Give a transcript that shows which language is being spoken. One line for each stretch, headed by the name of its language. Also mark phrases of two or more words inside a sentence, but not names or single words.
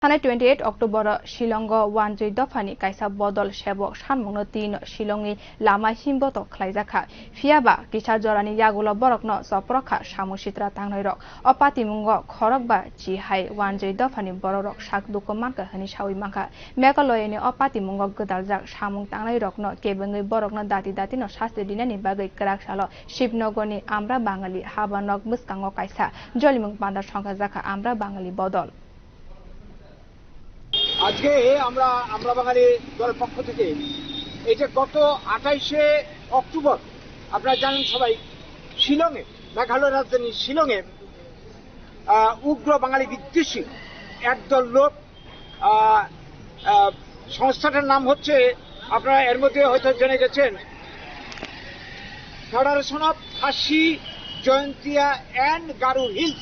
Kok Borok: थानाय 28 अक्टोबर शिलंग वानजै दफानि कायसा बदल सेबक सानमुंनो तीन शिलंनि लामा हिमबत खलायजाखा फियाबा किसा जरानि यागुल बरकनो सप्रखा सामुसित्रा तांनाय रक अपातिमुंग खरक बा जिहाय वानजै दफानि बररक साक दुख मानका हनि सावि मानका मेघालयनि अपातिमुंग गदालजाक सामुं तांनाय रकनो केबंगै बरकनो दाति दातिनो शास्ति दिनानि बागै कराकसालो शिवनगरनि आम्रा बाङालि हाबानक मुस्कांग कायसा जलिमुं बान्दार संखा जाखा आम्रा बाङालि बदल
Bangla: আজকে আমরা বাঙালি দলের পক্ষ থেকে এই যে গত 28শে অক্টোবর আপনারা জানেন সবাই শিলংয়ে মেঘালয় রাজধানী শিলংয়ে উগ্র বাঙালি বিদ্বেষী একদল লোক সংস্থাটার নাম হচ্ছে আপনারা এর মধ্যে হয়তো জেনে গেছেন ফেডারেশন অফ খাসি জয়ন্তিয়া অ্যান্ড গারো হিলস।